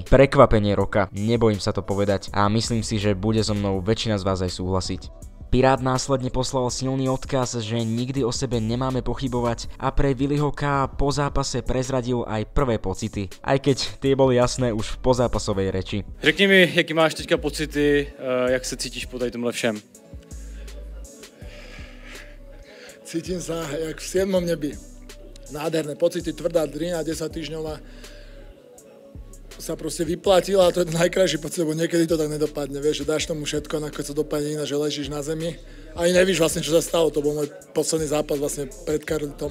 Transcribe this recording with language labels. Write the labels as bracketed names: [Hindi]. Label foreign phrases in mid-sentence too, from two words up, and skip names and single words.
[Slovak] Prekvapenie roka, nebojím sa to povedať. A myslím si, že bude so mnou väčšina z vás aj súhlasiť. Pirát následne poslal silný odkaz, že nikdy o sebe nemáme pochybovať a pre Willyho K. po zápase prezradil aj prvé pocity, aj keď tie boli jasné už v pozápasovej reči. [Czech] Řekni mi, jaký máš teďka pocity, jak se cítíš po tady tomhle všem? [Slovak] Cítim sa jak v 7. nebi. Nádherné pocity, tvrdá drina 10 týždňová sa proste vyplatila a to je najkrajší pocit, lebo niekedy to tak nedopadne, vieš, že dáš tomu všetko, nakoniec sa dopadne iná, že ležíš na zemi. Ani nevíš vlastne, čo sa stalo, to bol môj posledný zápas vlastne pred Carlitom.